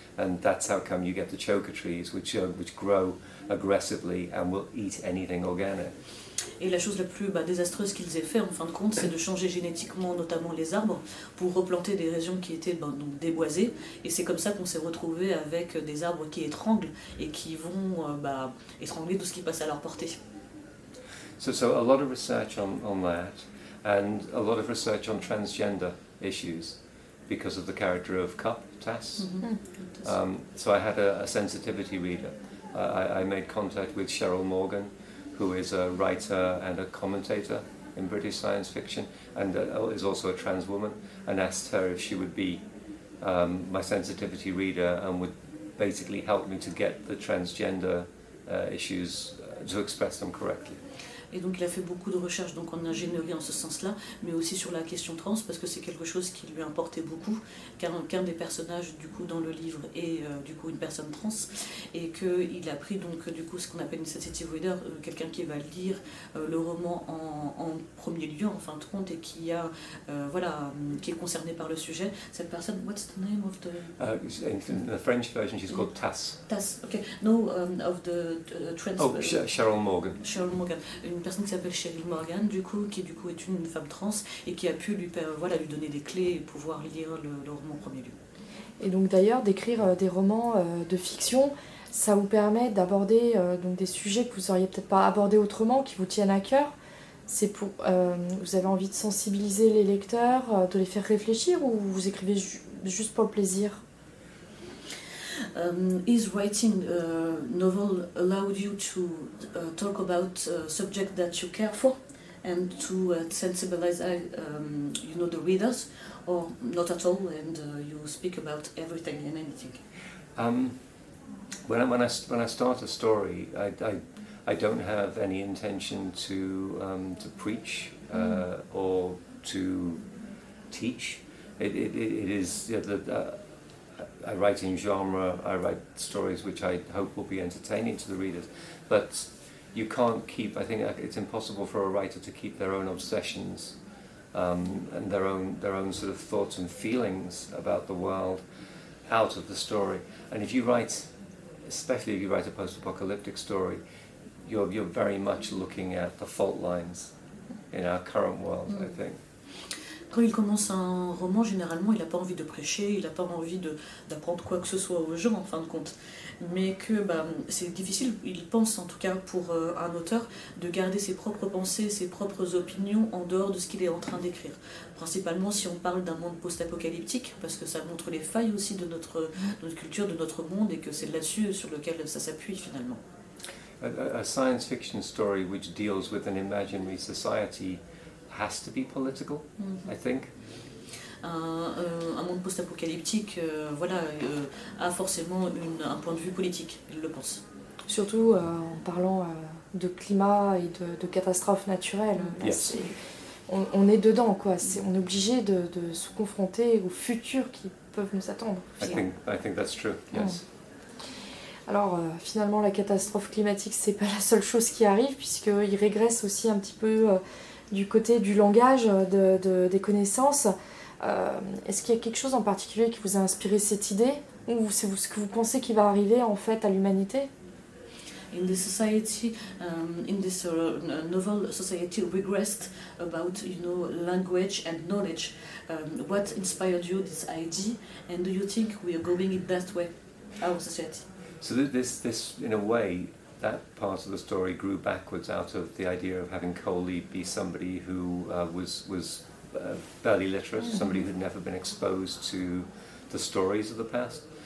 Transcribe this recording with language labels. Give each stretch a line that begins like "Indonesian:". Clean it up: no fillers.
English: And that's how come you get the choker trees, which grow aggressively and will eat anything organic.
French: Et la chose la plus désastreuse qu'ils aient fait, en fin de compte, c'est de changer génétiquement notamment les arbres pour replanter des régions qui étaient donc déboisées. Et c'est comme ça qu'on s'est retrouvé avec des arbres qui étranglent et qui vont étrangler tout ce qui passe à leur portée.
English: So a lot of research on that, and a lot of research on transgender issues because of the character of Tass. So I had a sensitivity reader. I made contact with Cheryl Morgan, who is a writer and a commentator in British science fiction, and is also a trans woman, and asked her if she would be my sensitivity reader and would basically help me to get the transgender issues, to express them correctly.
French: Et donc il a fait beaucoup de recherches donc en ingénierie en ce sens-là, mais aussi sur la question trans, parce que c'est quelque chose qui lui importait beaucoup, car qu'un des personnages du coup dans le livre est du coup une personne trans, et qu'il a pris donc du coup ce qu'on appelle une sensitive reader, quelqu'un qui va lire le roman en premier lieu en fin de compte, et qui est concerné par le sujet. Cette personne,
English: what's the name of the... In the French version, she's called Tass. Tass, okay. No, of the trans... Oh, Cheryl Morgan. Cheryl Morgan.
French: Une personne qui s'appelle Cheryl Morgan, qui est une femme trans et qui a pu lui donner des clés et pouvoir lire le roman en premier lieu. Et donc d'ailleurs, d'écrire des romans de fiction, ça vous permet d'aborder donc des sujets que vous n'auriez peut-être pas abordés autrement, qui vous tiennent à cœur. C'est pour, vous avez envie de sensibiliser les lecteurs, de les faire réfléchir, ou vous écrivez juste pour le plaisir?
English: Is writing a novel allowed you to talk about subjects that you care for and to sensibilize the readers, or not at all, and you speak about everything and anything? When I start a story, I don't have any intention to preach or to teach. It is I write in genre, I write stories which I hope will be entertaining to the readers, but you can't keep, I think it's impossible for a writer to keep their own obsessions and their own sort of thoughts and feelings about the world out of the story. And if you write, especially if you write a post-apocalyptic story, you're very much looking at the fault lines in our current world, I think.
French: Quand il commence un roman, généralement, il n'a pas envie de prêcher, il n'a pas envie d'apprendre quoi que ce soit aux gens, en fin de compte. Mais que c'est difficile, il pense en tout cas pour un auteur, de garder ses propres pensées, ses propres opinions en dehors de ce qu'il est en train d'écrire. Principalement si on parle d'un monde post-apocalyptique, parce que ça montre les failles aussi de notre culture, de notre monde, et que c'est là-dessus sur lequel ça s'appuie finalement.
English: A science fiction story which deals with an imaginary society has to be political, I think.
French: un monde post-apocalyptique a forcément un point de vue politique, il le pense. Surtout en parlant de climat et de catastrophes naturelles. Là,
English: Yes.
French: on est dedans, quoi. On est obligé de se confronter au futur qui peuvent nous attendre.
English: I think that's true, yes.
French: Alors finalement la catastrophe climatique c'est pas la seule chose qui arrive puisqu'il régresse aussi un petit peu du côté du langage, des connaissances. Est-ce qu'il y a quelque chose en particulier qui vous a inspiré cette idée ou c'est ce que vous pensez qui va arriver en fait à l'humanité?
English: In this society, in this novel society regressed about language and knowledge. What inspired you this idea, and do you think we are going in that way, our society? So this, in a way, that part of the story grew backwards out of the idea of having Koli be somebody who was barely literate, somebody who'd never been exposed to the stories of the past.